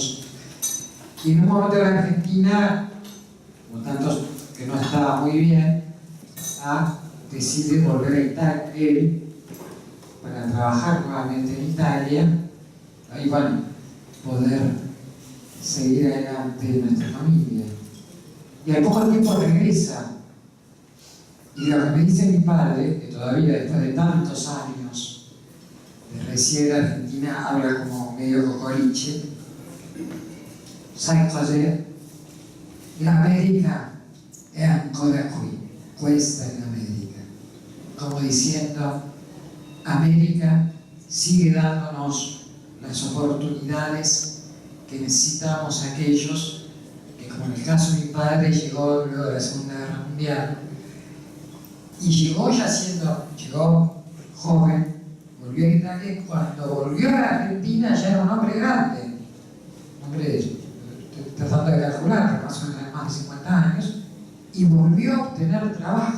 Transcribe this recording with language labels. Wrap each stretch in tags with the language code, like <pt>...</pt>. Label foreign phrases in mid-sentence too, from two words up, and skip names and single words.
<es>Y en un momento de la Argentina, como tantos que no estaba muy bien, decide volver a Italia, él, para trabajar nuevamente en Italia, y bueno, poder seguir adelante en nuestra familia. Y al poco tiempo regresa. Y lo que me dice mi padre, que todavía después de tantos años de residir en Argentina, habla como medio cocoliche,</es> <it>sai cos'è? L'America è ancora qui, questa è l'America.</it> <es>Como diciendo, América sigue dándonos las oportunidades que necesitamos aquellos que, como en el caso de mi padre, llegó luego de la Segunda Guerra Mundial, y llegó joven, volvió a Italia, y cuando volvió a la Argentina ya era un hombre grande, un hombre, tratando de calcular, que más o menos más de 50 años, y volvió a obtener trabajo.</es>